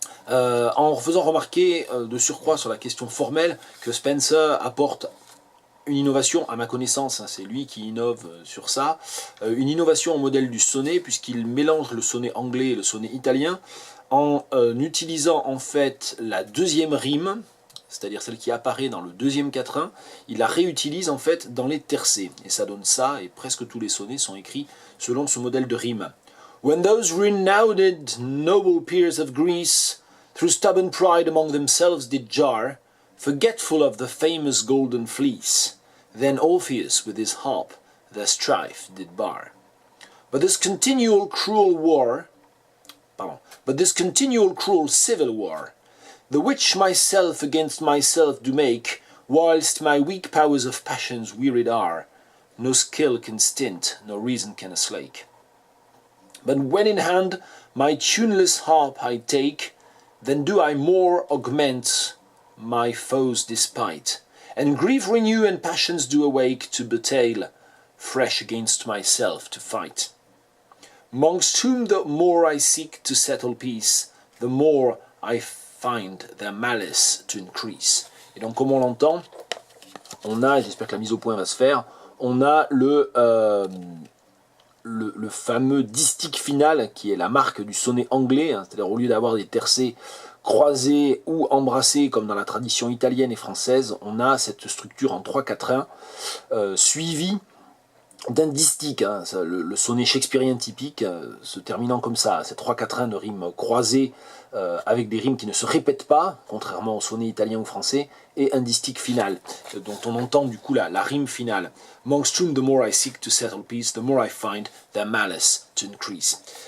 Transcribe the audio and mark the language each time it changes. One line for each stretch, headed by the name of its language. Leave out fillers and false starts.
French: En faisant remarquer de surcroît sur la question formelle que Spenser apporte une innovation à ma connaissance, hein, c'est lui qui innove sur ça, une innovation au modèle du sonnet, puisqu'il mélange le sonnet anglais et le sonnet italien, en utilisant en fait la deuxième rime, c'est-à-dire celle qui apparaît dans le deuxième quatrain, il la réutilise en fait dans les tercets. Et ça donne ça, et presque tous les sonnets sont écrits selon ce modèle de rime.
English: When those renowned noble peers of Greece, through stubborn pride among themselves did jar, forgetful of the famous golden fleece, then Orpheus with his harp their strife did bar. But this continual cruel civil war, the which myself against myself do make, whilst my weak powers of passions wearied are, no skill can stint, no reason can aslake. But when in hand my tuneless harp I take, then do I more augment my foes' despite, and grief renew and passions do awake to betail, fresh against myself to fight. Mongst whom the more I seek to settle peace, the more I find their malice to increase.
French: Et donc, comme on l'entend, on a, j'espère que la mise au point va se faire, on a le fameux distique final, qui est la marque du sonnet anglais, hein, c'est-à-dire au lieu d'avoir des tercets croisés ou embrassés comme dans la tradition italienne et française, on a cette structure en 3/4 suivie d'un distique, hein, le sonnet shakespearien typique, se terminant comme ça, ces 3 quatrains de rimes croisées, avec des rimes qui ne se répètent pas, contrairement au sonnet italien ou français, et un distique final, dont on entend du coup la rime finale.
English: Amongst whom the more I seek to settle peace, the more I find their malice to increase.